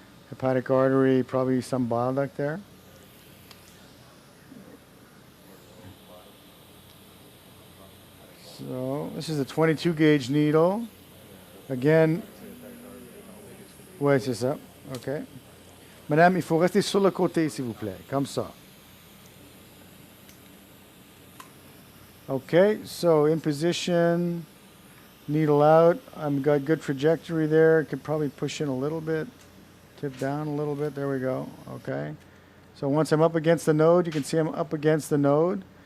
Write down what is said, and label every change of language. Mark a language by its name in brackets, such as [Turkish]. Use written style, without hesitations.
[English] Hepatic artery, probably some bile duct there. So this is a 22 gauge needle. [French] Again, ouais, c'est ça. OK. Madame, il faut rester sur le côté, s'il vous plaît, comme ça. [English] OK, so in position, needle out. I've got good trajectory there. Could probably push in a little bit. Tip down a little bit. There we go. Okay. So once I'm up against the node, you can see I'm up against the node.